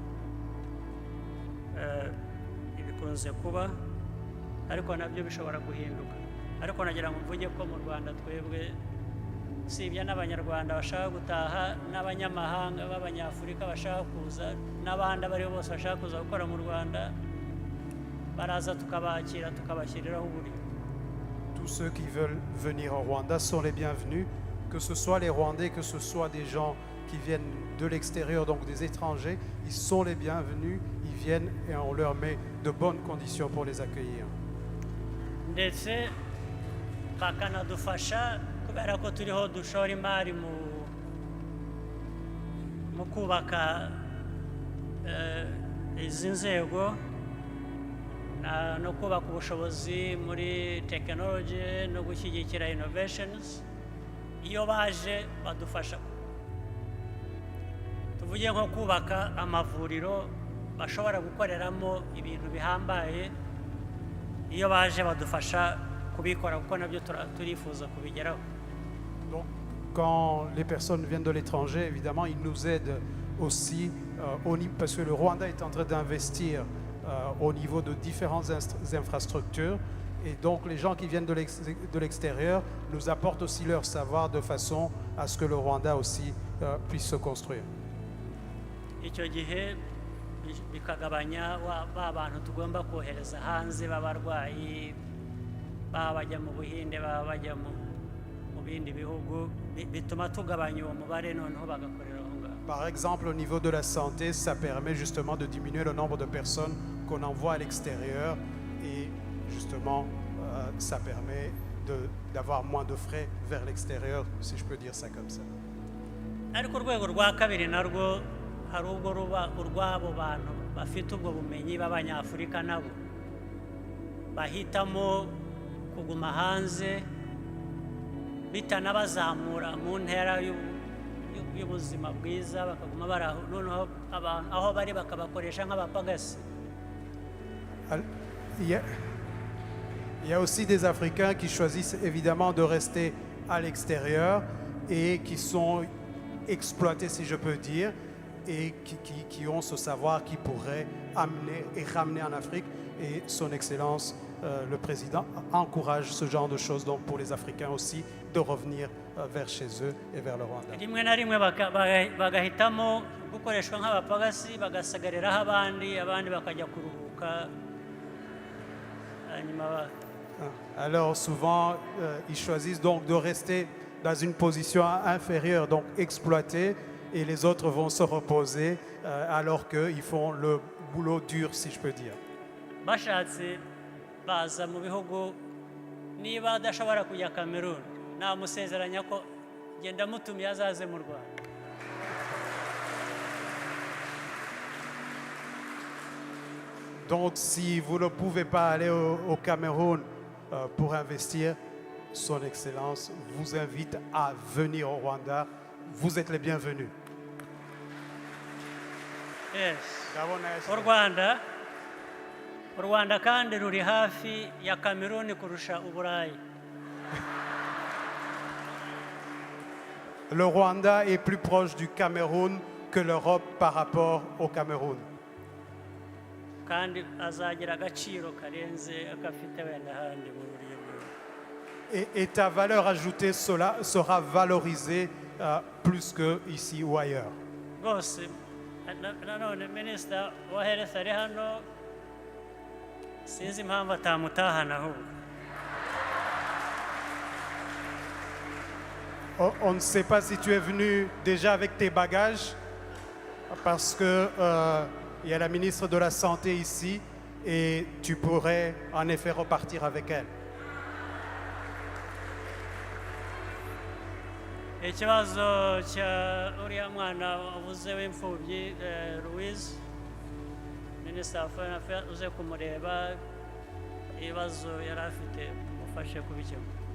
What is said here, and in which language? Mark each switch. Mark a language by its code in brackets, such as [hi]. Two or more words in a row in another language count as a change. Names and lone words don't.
[rw] ibikunze kuba ariko nabyo bishobora guhinduka ariko nagira ngo mvuge ko mu Rwanda twebwe usibye n'abanyarwanda bashaka gutaha n'abanyamahanga b'abanyafurika bashaka kuza n'abandi abo ari bo bose bashaka kuza gukora mu Rwanda baraza tukabakira tukabashyiriraho uburyo. [fr] Tous ceux qui veulent venir au Rwanda sont les bienvenus, que ce soit les Rwandais, que ce soit des gens qui viennent de l'extérieur, donc des étrangers, ils sont les bienvenus, ils viennent et on leur met de bonnes conditions pour les accueillir. [rw] Ndetse bakanadufasha kubera ko turiho dushora imari mu kubaka izi nzego no kubaka ubushobozi muri tekinoloji no gushyigikira innovations. Iyo baje badufasha tuvuge nko kubaka amavuriro bashobora gukoreramo ibintu bihambaye, iyo baje badufasha kubikora kuko nabyo turifuza kubigeraho. [fr] Donc, quand les personnes viennent de l'étranger, évidemment, ils nous aident aussi, parce que le Rwanda est en train d'investir au niveau de différentes infrastructures. Et donc, les gens qui viennent de l'extérieur nous apportent aussi leur savoir de façon à ce que le Rwanda aussi puisse se construire. [rw] Icyo gihe bikagabanya ba bantu tugomba kohereza hanze b'abarwayi baba bajya mu Buhinde baba bajya mu bindi bihugu bituma tugabanya uwo mubare noneho bagakorera aho ngaho. [fr] Par exemple, au niveau de la santé, ça permet justement de diminuer le nombre de personnes qu'on envoie à l'extérieur et justement, ça permet d'avoir moins de frais vers l'extérieur, si je peux dire ça comme ça. [rw] Ariko urwego rwa kabiri narwo hari ubwo ruba urwabo bantu bafite ubwo bumenyi b'abanyafurika nabo bahitamo kuguma hanze bitanabazamura mu ntera y'ubuzima bwiza bakaguma bari aho noneho abantu aho bari bakabakoresha nk'abapagasi. [fr] Il y a aussi des Africains qui choisissent évidemment de rester à l'extérieur et qui sont exploités, si je peux dire, et qui ont ce savoir qui pourrait amener et ramener en Afrique. Et son Excellence, le Président, encourage ce genre de choses donc pour les Africains aussi de revenir vers chez eux et vers le Rwanda. [rw] Rimwe na rimwe bagahitamo gukoreshwa nk'abapagasi bagasagariraho abandi bakajya kuruhuka. [fr] Alors souvent, ils choisissent donc de rester dans une position inférieure, donc exploités, et les autres vont se reposer alors qu'ils font le boulot dur, si je peux dire. [rw] Bashatse baza mu bihugu niba adashobora kujya Cameroon namusezeranya ko genda mutumye azaze mu Rwanda. [fr] Donc si vous ne pouvez pas aller au Cameroun pour investir, son Excellence vous invite à venir au Rwanda. Vous êtes les bienvenus. Yes. [rw] U Rwanda kandi ruri hafi ya Cameroon kurusha Uburayi. [fr] Le Rwanda est plus proche du Cameroun que l'Europe par rapport au Cameroun. [rw] Kandi azagira agaciro karenze akafite wenda handi mu buryo bwe. [fr] Et ta valeur ajoutée sera valorisée plus que ici ou ailleurs. [rw] Rwose nanone minisita wa health ari hano sinzi impamvu atamutahana ahubwo. [fr] On ne sait pas si tu es venu déjà avec tes bagages, parce que il y a la ministre de la Santé ici et tu pourrais en effet repartir avec elle. [rw] Ikibazo cya uriya mwana wavuze w'imfubyi Louise, minisita wa [en] foreign affairs [rw] uze kumureba ibibazo yari afite umufashe kubikemura.